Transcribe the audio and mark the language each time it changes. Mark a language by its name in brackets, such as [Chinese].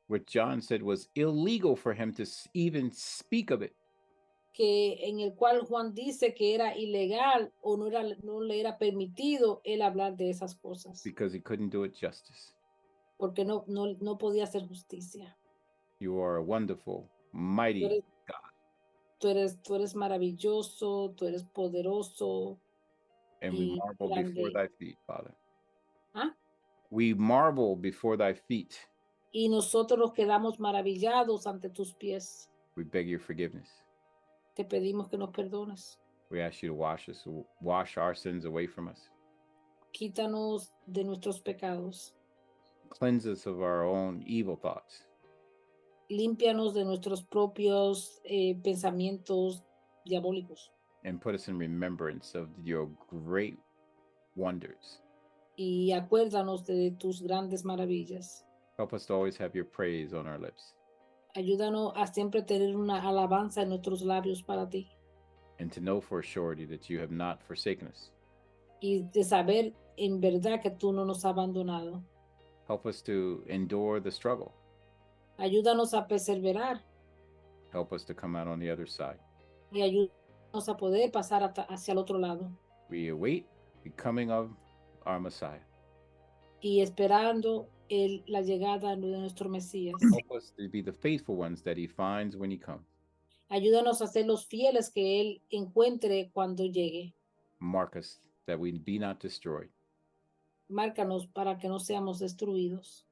[English] What John said was illegal for him to even speak of it. [Spanish] Que en el cual Juan dice que era ilegal o no le era permitido él hablar de esas cosas. [English] Because he couldn't do it justice. [Spanish] Porque no podía hacer justicia. [English] You are a wonderful, mighty [Spanish] Tú eres maravilloso, tú eres poderoso. [English] and we [Spanish] y [English] marvel [Spanish] grande. [English] before thy feet, Father. ¿Ah? We marvel before thy feet. [Spanish] Y nosotros nos quedamos maravillados ante tus pies. [English] We beg your forgiveness. [Spanish] Te pedimos que nos perdones. [English] We ask you to wash our sins away from us. [Spanish] Quítanos de nuestros pecados. [English] Cleanse us of our own evil thoughts. [Spanish] Límpianos de nuestros propios pensamientos diabólicos. [English] And put us in remembrance of your great wonders. [Spanish] Y acuérdanos de tus grandes maravillas. [English] Help us to always have your praise on our lips. [Spanish] Ayúdanos a siempre tener una alabanza en nuestros labios para ti. [English] And to know for a surety that you have not forsaken us. [Spanish] Y de saber en verdad que tú no nos has abandonado. [English] Help us to endure the struggle. [Spanish] Ayúdanos a perseverar. [English] Help us to come out on the other side. [Spanish] Y ayúdanos a poder pasar hacia el otro lado. [English] We await the coming of our Messiah. [Spanish] Y esperando la llegada de nuestro Mesías. [English] Help us to be the faithful ones that he finds when he comes. [Spanish] Ayúdanos a ser los fieles que él encuentre cuando llegue. [English] Mark us that we be not destroyed. [Spanish] Márcanos para que no seamos destruidos.